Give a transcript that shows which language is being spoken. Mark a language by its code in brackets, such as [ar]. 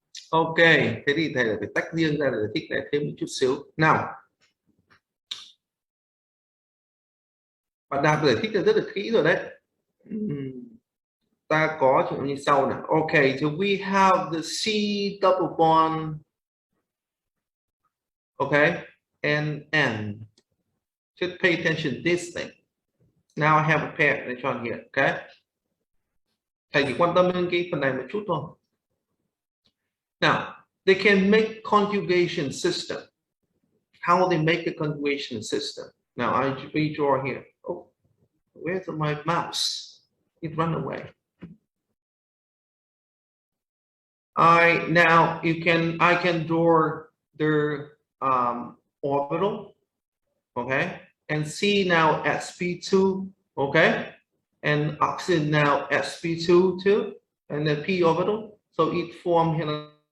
[vi] Ok, thế thì thầy phải tách riêng ra để giải thích lại thêm một chút xíu. Nào, bạn Đạt giải thích là rất là kỹ rồi đấy. Ta có chỗ như sau nào. [en] Okay, so we have the C double bond, okay, and N. Just pay attention to this thing. Now I have a pair electron here, okay. [vi] Thầy chỉ quan tâm đến cái phần này một chút thôi. [en] Now, they can make conjugation system. How they make the conjugation system? Now I redraw here. Oh, where's my mouse? It ran away. I can draw their orbital, okay, and see now sp2, okay, and oxygen now sp2 too, and then p orbital, so it form here.